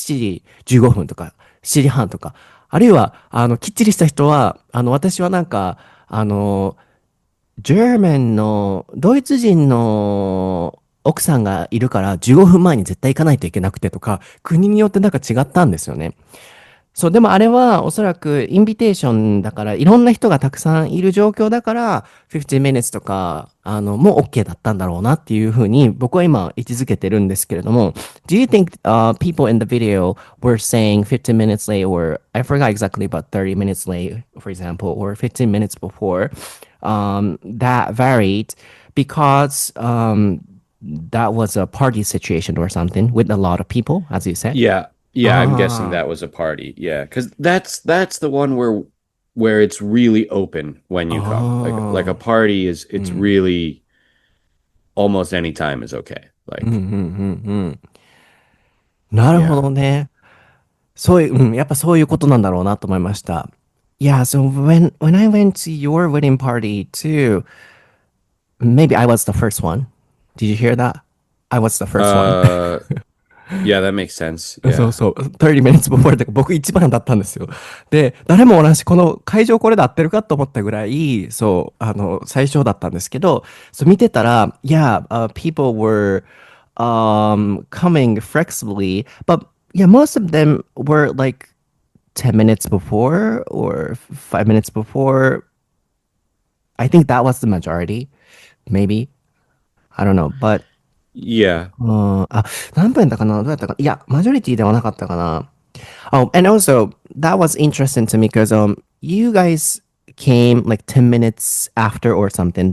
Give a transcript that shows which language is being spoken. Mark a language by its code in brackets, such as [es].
[ja] 7時15分とか、7時半とか。あるいは、きっちりした人は、私はなんか、ジェーマンの、ドイツ人の奥さんがいるから15分前に絶対行かないといけなくてとか、国によってなんか違ったんですよね。そう、でもあれはおそらくインビテーションだから、いろんな人がたくさんいる状況だから、50 minutes とか、もう OK だったんだろうなっていうふうに僕は今位置づけてるんですけれども、 [en] Do you think people in the video were saying 15 minutes late or I forgot exactly but 30 minutes late, for example, or 15 minutes before, that varied because that was a party situation or something with a lot of people, as you said? Yeah, yeah, I'm guessing Ah. that was a party. Yeah, because that's the one where it's really open when you come. Like a [ja] ああ、 [en] party is [ja] う [en] it's [ja] ん、 [en] really almost any time is okay. [ja] うん、う [en] Like [ja] ん、うん、うん。なるほ [en] yeah. [ja] どね。そういう、やっぱそういうことなんだろうなと思いました。 [en] Yeah, so when I went to your wedding party too, maybe I was the first one. Did you hear that? I was the first one. Uh yeah, that makes sense. [ja] そう [en] Yeah. [ja] そう。 30 minutes before だから僕一番だったんですよ。で、誰も同じ、この会場これで合ってるかと思ったぐらい、そう、最初だったんですけど、そう見てたら、 [en] yeah, people were coming flexibly, but yeah, most of them were like 10 minutes before or 5 minutes before. I think that was the majority, maybe. I don't know, but Yeah. [ja] 何分だったかなどうやったかないや、マジョリティではなかったかな [en] Oh, and also that was interesting to me because you guys came like 10 minutes after or something.